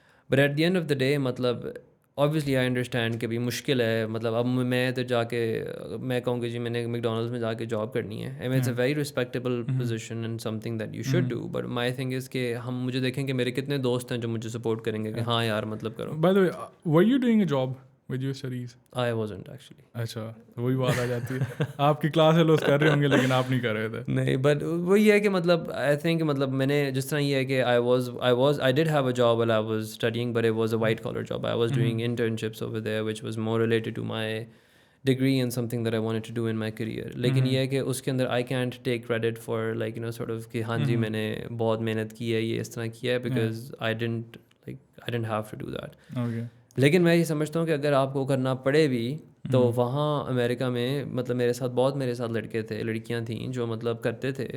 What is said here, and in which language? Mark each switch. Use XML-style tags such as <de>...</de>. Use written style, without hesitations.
<en>but at the end of the day مطلب obviously I understand</en> <ur>کہ بھی مشکل ہے. مطلب اب میں ادھر جا کے میں کہوں کہ جی میں نے میکڈونلڈس میں جا کے جاب کرنی ہے،</ur> <en>I mean it's a very respectable position and something that you should do, but my thing is</en> <ur>کہ ہم مجھے دیکھیں کہ میرے کتنے دوست ہیں جو مجھے سپورٹ کریں گے کہ ہاں یار مطلب کرو.</ur> <en>By the way, were you doing a job with your studies? I wasn't actually.</en> <ur>اچھا وہی بات آ جاتی ہے آپ کی کلاس فیلوز کر رہے ہوں گے لیکن آپ نہیں کر رہے تھے. نہیں بٹ وہی ہے کہ</ur> <en>مطلب I think مطلب میں نے جس طرح یہ ہے کہ I did have a job while I was studying, but it was a white collar job. I was doing internships over there which was more related to my degree and something that I wanted to do in my career.</en> <ur>لیکن یہ ہے کہ اس کے اندر</ur> <en>I can't take credit for like sort of</en> <ur>کہ ہاں جی میں نے بہت محنت کی ہے یہ اس طرح کیا ہے</ur> <en>because I didn't have to do that. Okay.</en> <ur>لیکن میں یہ سمجھتا ہوں کہ اگر آپ کو کرنا پڑے بھی تو وہاں امریکہ میں مطلب میرے ساتھ لڑکے تھے لڑکیاں تھیں جو مطلب کرتے تھے.</ur>